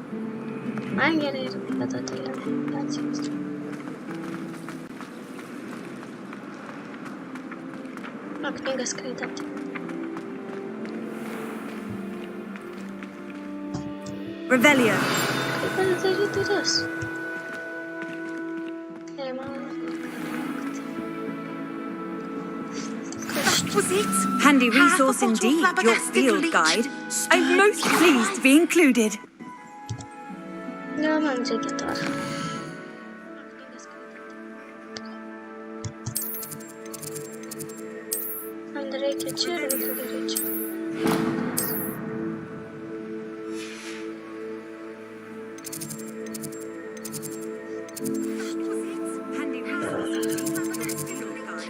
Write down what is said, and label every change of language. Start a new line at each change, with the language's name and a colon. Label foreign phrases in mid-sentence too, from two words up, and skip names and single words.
Lithuanian: Man gerai ir tada tai yra. Knyga skaityti. Revelio. Kaip man daryti duris? Gerai, man
English: Was it? Handy resource indeed, your field guide. I'm most pleased to be included.
Lithuanian: Ne, man reikia to. Man reikia čia ir reikia čia.
English: Handy resource field guide.